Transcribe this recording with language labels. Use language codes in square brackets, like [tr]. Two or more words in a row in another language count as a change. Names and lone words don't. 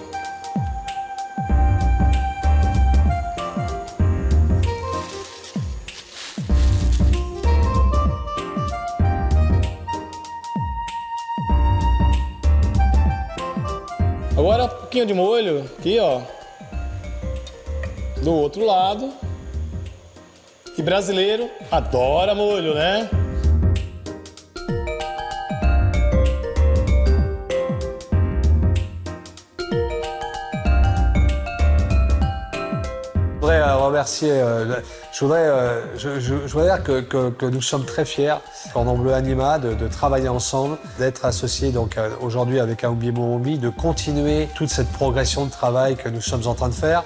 [pt] Agora um pouquinho de molho aqui, ó. Do outro lado. E brasileiro adora molho, né? [fr] Je voudrais remercier, je voudrais dire que nous sommes très fiers, Cordon Bleu Anima, de travailler ensemble, d'être associés donc aujourd'hui avec Aoumbi Morumbi, de continuer toute cette progression de travail que nous sommes en train de faire.